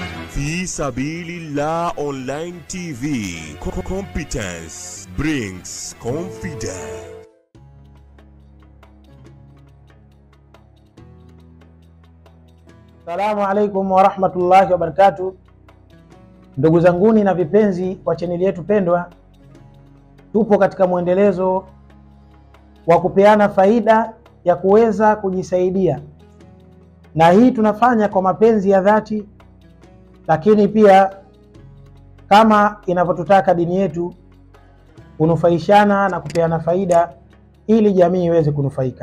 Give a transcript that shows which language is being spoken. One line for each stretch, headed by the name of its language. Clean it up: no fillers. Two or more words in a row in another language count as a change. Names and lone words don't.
English: Fi Sabilillah Online TV. Competence brings confidence.
Arabic: السلام عليكم ورحمة الله وبركاته.
Swahili: Ndugu zanguni na vipenzi wa chaneli yetu pendwa, tupo katika mwendelezo wa kupeana faida ya kuweza kujisaidia, na hii tunafanya kwa mapenzi ya dhati, lakini pia kama inavyotutaka dini yetu, kunufaishana na kupeana faida ili jamii iweze kunufaika.